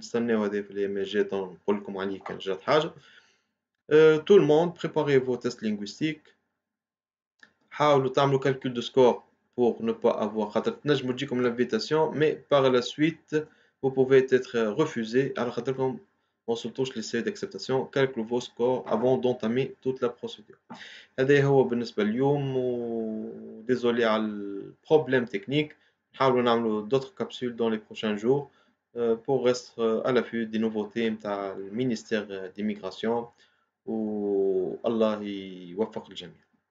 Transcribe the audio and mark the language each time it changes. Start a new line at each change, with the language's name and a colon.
Arabic: نستناو هذا في الأيام الجاية نقول لكم عليه كان جات حاجة.
French: Tout le monde, préparez vos tests linguistiques.
Arabic: حاولوا تعملوا
French: calcul de score pour ne pas avoir
Arabic: خاطر تنجموا تجيكم
French: l'invitation mais par la suite vous pouvez être refusé
Arabic: على خاطركم ما وصلتوش
French: للسeuil d'acceptation. calculez vos scores avant d'entamer toute la procédure.
Arabic: هذا هو بالنسبة اليوم و désolé على البروبلème technique.
French: نحاولوا نعملوا d'autres capsules dans les prochains jours pour rester à l'affût des nouveautés
Arabic: نتاع المينيستير
French: d'immigration
Arabic: والله يوفق الجميع.